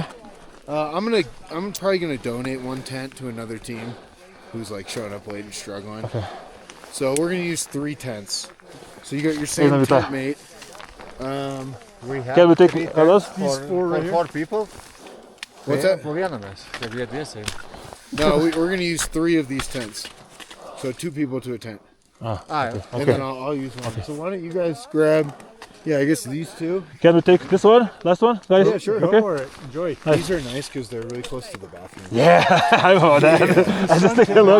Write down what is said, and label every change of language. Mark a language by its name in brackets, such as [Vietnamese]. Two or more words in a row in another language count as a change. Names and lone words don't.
[English] I'm probably gonna donate one tent to another team who's like showing up late and struggling. Okay. So we're gonna use 3 tents. So you got your same Hey, tent mate. We have Can we take others? These four right here. 4 people. What's that? [Lithuanian] Po vieną mes. Jeigu jie dviese. [English] No, we're gonna use 3 of these tents. So 2 people to a tent. Okay. And then I'll use one. So why don't you guys grab, I guess these 2. Can we take this one? Last one, guys? Yeah, sure. Okay. Go for it. Enjoy. These are nice because they're really close to the bathroom. Yeah, I know that. I just take a look.